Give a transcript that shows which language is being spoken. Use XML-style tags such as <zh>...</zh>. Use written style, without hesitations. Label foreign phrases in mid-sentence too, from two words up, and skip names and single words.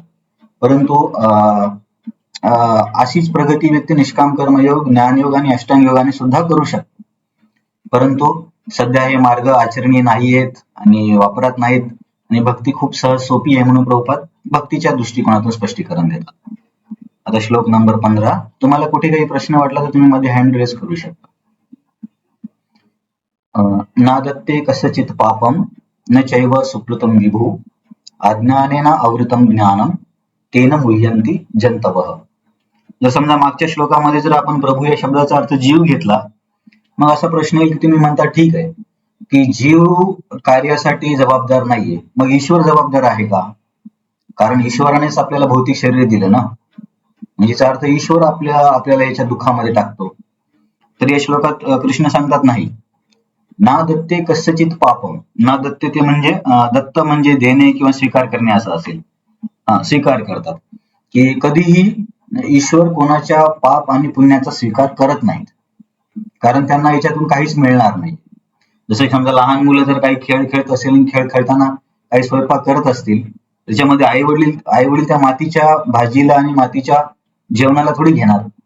<mr>परंतु अशीच प्रगती व्यक्ती निष्काम कर्मयोग, ज्ञानयोग आणि अष्टांग योगाने सुद्धा करू शकते. परंतु सध्या हे मार्ग आचरणीय नाहीयेत आणि वापरात नाहीत आणि भक्ती खूप सहज सोपी आहे म्हणून प्रभुपाद भक्तीच्या दृष्टिकोनातून स्पष्टीकरण देतात. आता श्लोक नंबर 15. तुम्हाला कुठे काही प्रश्न वाटला तर तुम्ही मध्ये</mr> <en>hand raise</en> <mr>करू शकता.</mr> <sa>नादत्ते कसचित पापम न चैव सुकृतम विभू अज्ञानेन आवृतम ज्ञानम तेन मुह्यन्ति जंतवः.</sa> <mr>जर समजा मागच्या श्लोकामध्ये जर आपण प्रभू या शब्दाचा अर्थ जीव घेतला, मग असा प्रश्न येईल की तुम्ही म्हणता ठीक आहे की जीव कार्यासाठी जबाबदार नाहीये, मग ईश्वर जबाबदार आहे का? कारण ईश्वरानेच आपल्याला भौतिक शरीर दिलं ना, म्हणजे याचा अर्थ ईश्वर आपल्याला याच्या दुःखामध्ये टाकतो. तर या श्लोकात कृष्ण सांगतात नाही.</mr> <sa>ना दत्ते कस्यचित पापम. ना दत्ते</sa> <mr>ते म्हणजे दत्त म्हणजे देणे किंवा स्वीकार करणे असं असेल. स्वीकार करतात की कधीही ईश्वर कोणाच्या पाप आणि पुण्याचा स्वीकार करत नाहीत, कारण त्यांना याच्यातून काहीच मिळणार नाही. जसं समजा लहान मुलं जर काही खेळ खेळत असेल, खेळ खेळताना काही स्वयंपाक करत असतील, त्याच्यामध्ये आई वडील त्या मातीच्या भाजीला आणि मातीच्या जेवणाला थोडी घेणार.</mr>